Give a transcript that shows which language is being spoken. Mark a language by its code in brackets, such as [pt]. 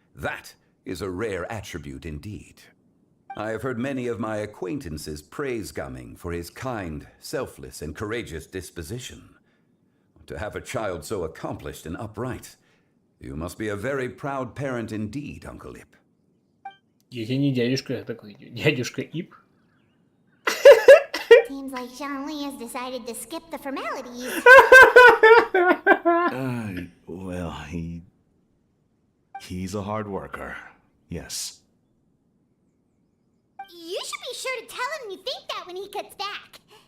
[en] That is a rare attribute indeed. I have heard many of my acquaintances praise Gaming for his kind, selfless, and courageous disposition. To have a child so accomplished and upright, you must be a very proud parent indeed, Uncle Ip. [ru] Я тебе не дядюшка такой, дядюшка Ип. [en] Seems like Jean Lee has decided to skip the formalities. Well, he's a hard worker. Yes. You should be sure to tell him you think that when he gets back.